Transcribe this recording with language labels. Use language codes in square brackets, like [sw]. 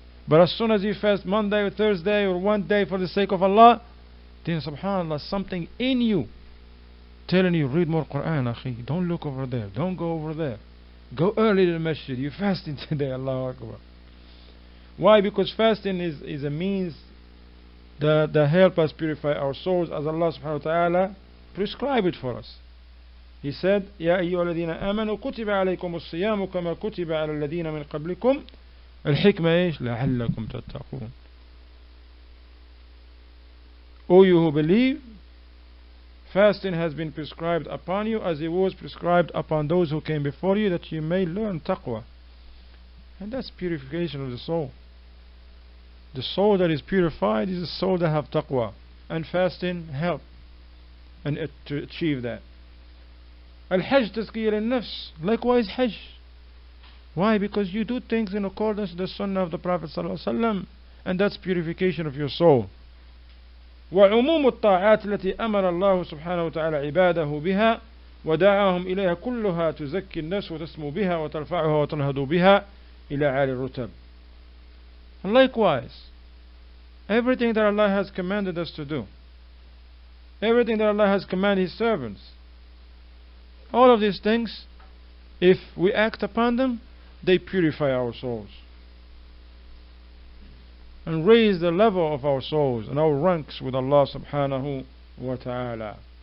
[en] But as soon as you fast Monday or Thursday or one day for the sake of Allah, then subhanAllah, something in you telling you, read more Quran, akhi. Don't look over there. Don't go over there. Go early to the masjid. You're fasting today. Allahu Akbar. Why? Because fasting is a means that help us purify our souls as Allah subhanahu wa ta'ala prescribed it for us. He said, [ar] يا أيها الذين آمنوا كتب عليكم الصيام كما كتب على الذين من قبلكم الحكمة إيش لعلكم تتقون. [en] O you who believe, fasting has been prescribed upon you as it was prescribed upon those who came before you, that you may learn taqwa. And that's purification of the soul. The soul that is purified is a soul that have taqwa, and fasting help and to achieve that. Al-Hajj tazkiyah lil-nafs, likewise Hajj. Why? Because you do things in accordance with the sunnah of the Prophet ﷺ, and that's purification of your soul. [ar] وعموم الطاعات التي أمر الله سبحانه وتعالى عباده بها ودعاهم إليها كلها تزكي النفس وتسمو بها وترفعها وتنهض بها إلى عالي الرتب. [en] And likewise, everything that Allah has commanded us to do, everything that Allah has commanded His servants, all of these things, if we act upon them, they purify our souls and raise the level of our souls and our ranks with Allah subhanahu wa ta'ala.